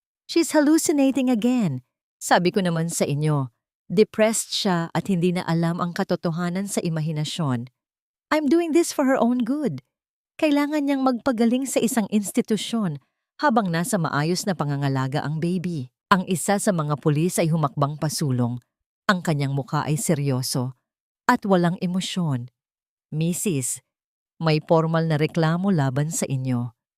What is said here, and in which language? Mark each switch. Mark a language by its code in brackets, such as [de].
[en] She's hallucinating again. [tl] Sabi ko naman sa inyo, depressed siya at hindi na alam ang katotohanan sa imahinasyon. [en] I'm doing this for her own good. [tl] Kailangan niyang magpagaling sa isang institusyon habang nasa maayos na pangangalaga ang baby." Ang isa sa mga pulis ay humakbang pasulong. Ang kanyang mukha ay seryoso at walang emosyon. "Mrs., may formal na reklamo laban sa inyo.